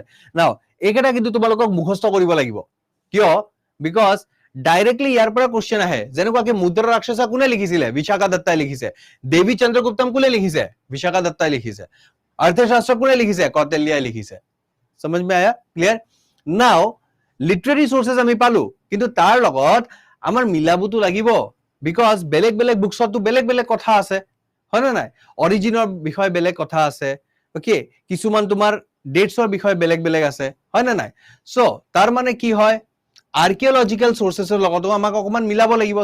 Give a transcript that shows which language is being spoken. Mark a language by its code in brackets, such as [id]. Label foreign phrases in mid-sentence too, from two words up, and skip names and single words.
[as] নাও এইকেইটা কিন্তু তোমালোকক মুখস্থ কৰিব লাগিব, কিয়? [en] because directly [as] ইয়াৰ পৰা কোশ্চেন আহে, যেনেকুৱাকে মুদ্ৰা ৰাক্ষসা কোনে লিখিছিলে? বিশাখা দত্তাই লিখিছে। দেৱী চন্দ্ৰগুপ্তম কোনে লিখিছে? বিশাখা দত্তাই লিখিছে। অৰ্থশাস্ত্ৰ কোনে লিখিছে? কৌটিল্যই লিখিছে। [hi] समझ में आया? क्लियर? [as] नाउ [en] literary sources [as] আমি পালো, কিন্তু তাৰ লগত আমাৰ মিলাবতো লাগিব, বিকজ বেলেগ বেলেগ বুকছতো বেলেগ বেলেগ কথা আছে, হয় না নাই? অৰিজিনৰ বিষয়ে বেলেগ কথা আছে, ওকে, কিছুমান তোমাৰ ডেটছৰ বিষয়ে বেলেগ বেলেগ আছে, হয় না নাই? সো তাৰ মানে কি হয়, [en] archaeological sources [as] লগতো আমাক অকমান মিলাব লাগিব।